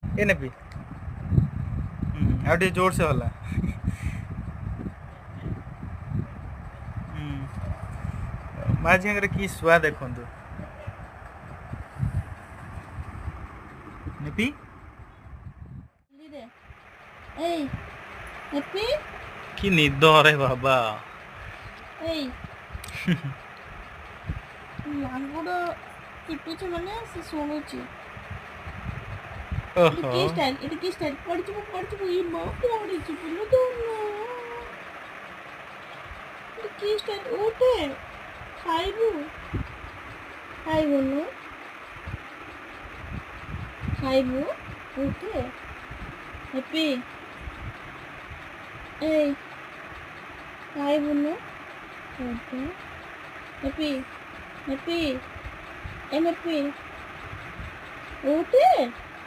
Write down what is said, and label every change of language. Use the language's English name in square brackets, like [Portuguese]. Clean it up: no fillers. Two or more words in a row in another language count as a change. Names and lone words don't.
[Odia] ए नेपी ଆଉ ଟିକେ ଜୋର ସେ ହଲା। ମାଝି ଆଗରେ କି ଶୁଆ ଦେଖନ୍ତୁ। ନେପି [Bangla] এই হ্যাপি [Odia] କି ନିଦ ରେ ବାବା। এই ଲାଙ୍ଗୁଡ଼ ଚିପୁଛି ମାନେ ସେ ଶୁଣୁଛି। [Bangla] এটা [Odia] ଓହୋ [Bangla] কি স্টাইল? এটা কি স্টাইল? পড়িଯିବୁ ই [Odia] ମା ପଡିଯିବୁ ଲୋ ଧନ। [Bangla] এটা কি স্টাইল? [Odia] ଉଠେ ଖାଇବୁ ଖାଇବୁନୁ ଖାଇବୁ ଉଠେ ହେପି ଏଇ ଖାଇବୁନୁ ଉଠେ ହେପି ହେପି ଏ ହେପି ଉଠେ।